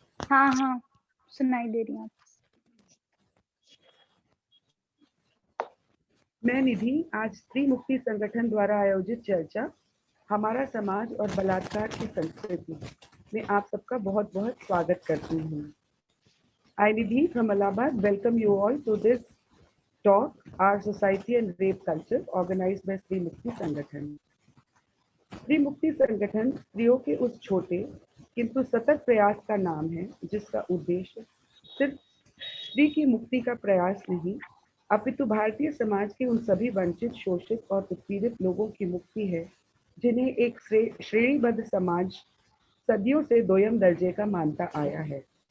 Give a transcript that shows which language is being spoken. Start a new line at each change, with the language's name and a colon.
Hindi: हाँ हाँ, सुनाई दे रही हूँ। मैं निधि आज स्त्री मुक्ति संगठन द्वारा आयोजित चर्चा हमारा समाज और बलात्कार की संस्कृति में आप सबका बहुत बहुत स्वागत करती हूँ।
English: I Nidhi from Allahabad welcome you all to this talk, Our Society and Rape Culture, organized by Stri Mukti Sangathan.
Hindi: स्त्री मुक्ति संगठन स्त्रियों के उस छोटे किंतु सतत प्रयास का नाम है जिसका उद्देश्य सिर्फ स्त्री की मुक्ति का प्रयास नहीं, अपितु भारतीय समाज के उन सभी वंचित, शोषित और उत्पीड़ित लोगों की मुक्ति है जिन्हें एक श्रेणीबद्ध समाज सदियों से दोयम दर्जे का मानता आया है।